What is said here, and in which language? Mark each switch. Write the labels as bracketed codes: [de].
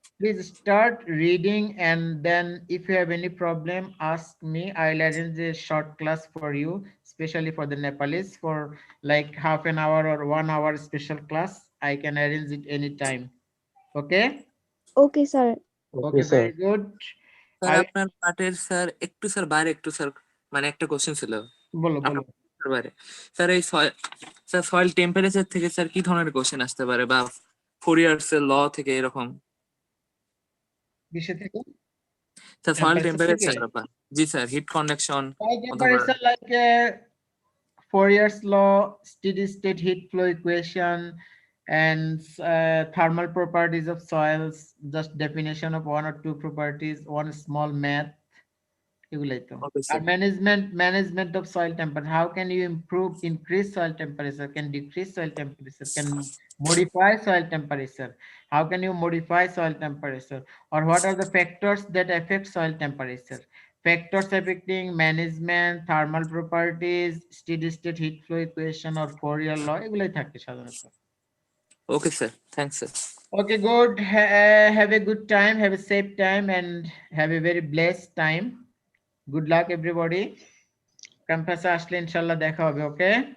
[en] please start reading. And then if you have any problem, ask me. I'll arrange a short class for you, especially for the Nepalese, for like half an hour or 1 hour special class. I can arrange it anytime. Okay. Okay, sir. Okay, very good. [bn] Sir [en] I [bn] আপনার পার্টের sir একটু sir বাইরে একটু sir মানে একটা question ছিল বলো আপনার বলো। পার্টের বাইরে স্যার এই স্যার সয়েল টেম্পারেচার থেকে স্যার কি ধরনের কোশ্চেন আসতে পারে বা ফোরিয়ার্স এর ল থেকে এরকম কিসে থেকে? স্যার সয়েল Temperature থেকে? টেম্পারেচার জি স্যার হিট কন্ডাকশন [en] Soil [bn] অথবা [en] temperature like Fourier's law, steady state heat flow equation, and thermal properties of soils, just definition of 1 or 2 properties, one small math. [bn] এগুলাই তো। ওকে আর sir [en] management of soil temperature. How can you increase soil temperature? Can decrease soil temperature? Can modify soil temperature? How can you modify soil temperature? Or what are the factors that affect soil temperature? Factors affecting management, thermal properties, steady state heat flow equation, or Fourier law, [bn] এগুলাই থাকে সাধারণত। Okay sir thanks sir [en] Okay, good. Have a good time, have a safe time, and have a very blessed time. Good luck, everybody. [bn] Campus আসলে ইনশাল্লাহ দেখা হবে, ওকে?